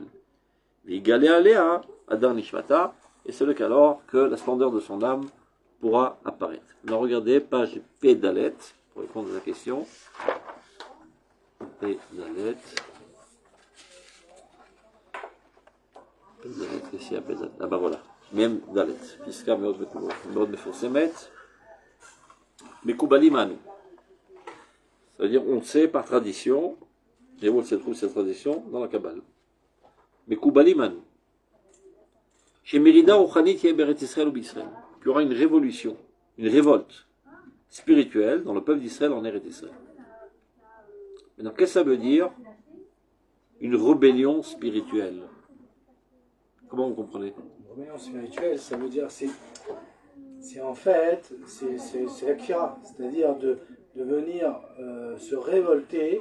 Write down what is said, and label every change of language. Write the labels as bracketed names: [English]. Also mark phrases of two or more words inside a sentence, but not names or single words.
[French] Et c'est le cas alors que la splendeur de son âme pourra apparaître. Alors regardez, page Pédalet, pour répondre à la question. Pédalet. Ah ben voilà. Même Dalet. [Hebrew] Piska מאוד מפורסמת. מקובלים אנו. [French] C'est-à-dire, on sait par tradition, et où se trouve cette tradition dans la Kabbale. [Hebrew] מקובלים אנו. שמרידה רוחנית תהיה בארץ ישראל ובישראל. [French] Qu'il y aura une révolution, une révolte spirituelle dans le peuple d'Israël en Eretz Israël. Maintenant, qu'est-ce que ça veut dire? Une rébellion spirituelle. Comment vous comprenez? Une rébellion spirituelle, ça veut dire, c'est en fait, c'est la kfira, c'est-à-dire de venir se révolter